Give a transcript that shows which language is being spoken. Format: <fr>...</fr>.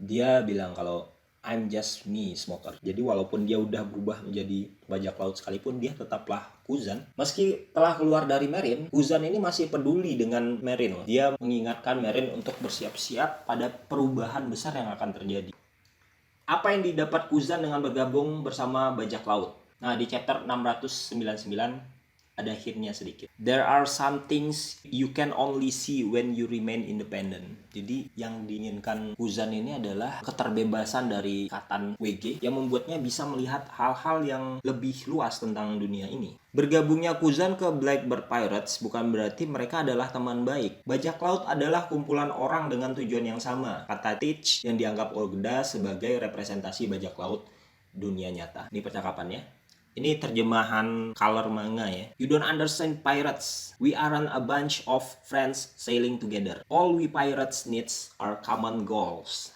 <id>Dia bilang kalau</id> <en>I'm just me,</en> <id>Smoker. Jadi walaupun dia udah berubah menjadi bajak laut sekalipun, dia tetaplah Kuzan. Meski telah keluar dari Merin, Kuzan ini masih peduli dengan Merin. Dia mengingatkan Merin untuk bersiap-siap pada perubahan besar yang akan terjadi. Apa yang didapat Kuzan dengan bergabung bersama bajak laut? Nah, di chapter 699 ada hintnya sedikit.</id> <en>There are some things you can only see when you remain independent.</en> <id>Jadi yang diinginkan Kuzan ini adalah keterbebasan dari ikatan WG yang membuatnya bisa melihat hal-hal yang lebih luas tentang dunia ini. Bergabungnya Kuzan ke Blackbird Pirates bukan berarti mereka adalah teman baik. Bajak laut adalah kumpulan orang dengan tujuan yang sama. Kata Teach yang dianggap Oda sebagai representasi bajak laut dunia nyata. Ini percakapannya. Ini terjemahan color manga ya.</id> <en>You don't understand pirates. We aren't a bunch of friends sailing together. All we pirates needs are common goals.</en>